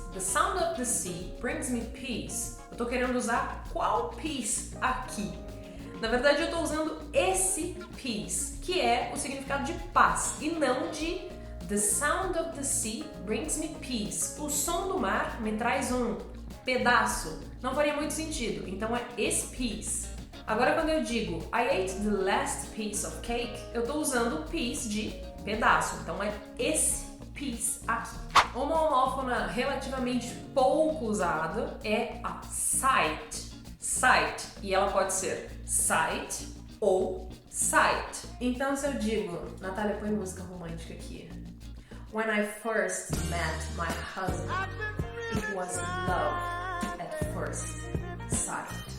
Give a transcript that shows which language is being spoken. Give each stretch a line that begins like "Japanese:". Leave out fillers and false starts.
English: The sound of the sea brings me peace.
Portuguese: Eu tô querendo usar qual peace aqui? Na verdade, eu estou usando esse peace, que é o significado de paz, e não de
English: the sound of the sea brings me peace.
Portuguese: O som do mar me traz um pedaço. Não faria muito sentido, então é esse peace. Agora, quando eu digo
English: I ate the last piece of cake,
Portuguese: eu estou usando piece de pedaço, então é esse piece aqui. Uma homófona relativamente pouco usada é a sight. Sight, e ela pode ser sight ou sight. Então se eu digo, Natália, põe música romântica aqui.
English: When I first met my husband, it was love at first sight.